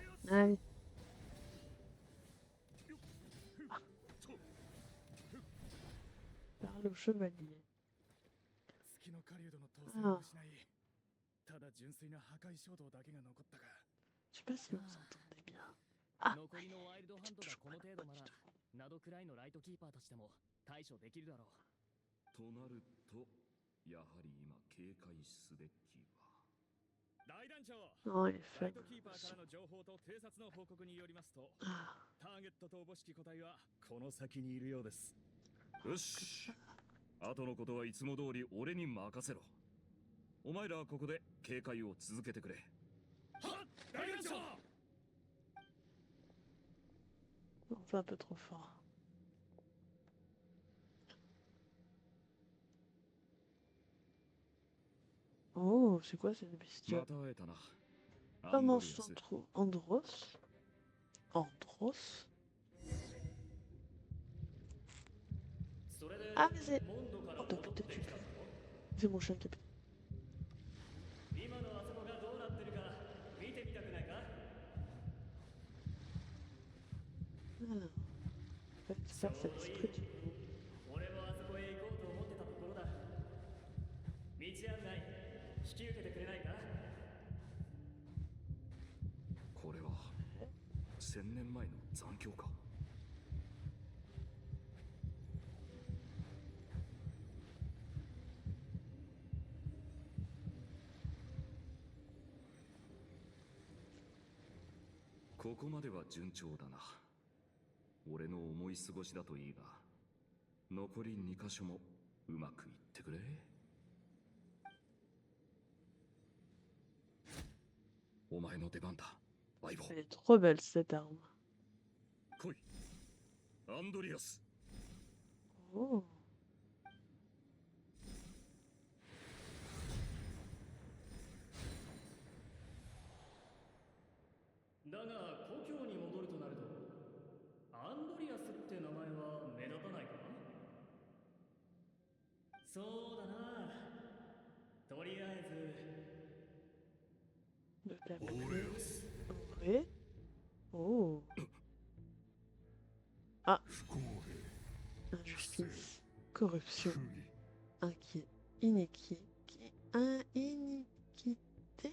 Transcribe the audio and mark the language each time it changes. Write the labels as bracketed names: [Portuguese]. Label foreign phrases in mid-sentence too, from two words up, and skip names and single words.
[French] Allez. Parle au chevalier. [Japanese] 月の狩人の統制を失い、ただ純粋な破壊衝動だけが残ったが、 [French] Je sais pas si vous entendez bien. Ah, [Japanese] 残りのワイルドハンドがこの程度なら、などくらいのライトキーパーとしても対処できるだろう。となると、やはり今警戒すべきは。大団長、 [French] non, il [Japanese] ラ [French] fait. [Japanese] イトキーパーからの情報と偵察の報告によりますと、 Ah, ターゲットとおぼしき個体はこの先にいるようです。よし、後のことはいつも通り俺に任せろ。お前らはここで警戒を続けてくれ。はっ、大団長。 [French] non, c'est un peu trop fort. Oh, c'est quoi cette [Japanese] ま [French] bestiole? [Japanese] た会えたな。アン [French] Comment [Japanese] ドリア [French] s'en [Japanese] ス。 [French] trouve Andros? Andros? [Japanese] それで [French] Ah, mais c'est. [Japanese] モンドから [French] Oh, bah, [Japanese] 戻って [French] peut-être [Japanese] き [French] tu [Japanese] た [French] fais. [Japanese] ぞ。 [French] C'est mon chien qui est. [Japanese] 今のあそこがどうなってるか見てみたくないか？ Ah. [French] En fait, ça, c'est l'esprit du loup. [Japanese] 俺もあそこへ行こうと思ってたところだ。道案内引き受けてくれないか？これは1000年前の残響か。ここまでは順調だな。俺の思い過ごしだといいが、残り2箇所もうまくいってくれ。お前の出番だ、相棒。 [French] Elle est trop belle cette arme. [Japanese] 来い、アンドリアス。 Oh. だが故郷に戻るとなると、アンドリアスって名前は目立たないか？そうだな。とりあえず [French] De la plaie. Ouais. Oh. Ah. Injustice. Corruption. Iniquité. Iniquité.